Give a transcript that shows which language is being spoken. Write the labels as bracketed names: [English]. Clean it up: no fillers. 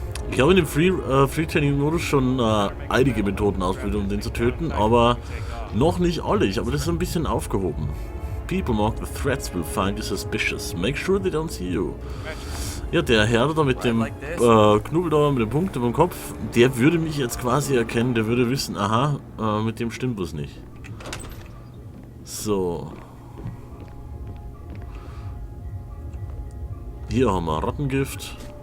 [German] Ich habe in dem Free-Training-Modus schon einige Methoden ausprobiert, um den zu töten, aber noch nicht alle. Ich habe das so ein bisschen aufgehoben. [English] People marked the threats will find you suspicious. Make sure they don't see you. [German] Ja, der Herr da mit dem Knubbel da, mit dem Punkt über dem Kopf, der würde mich jetzt quasi erkennen, der würde wissen, aha, mit dem stimmt was nicht. So. Hier haben wir Rattengift.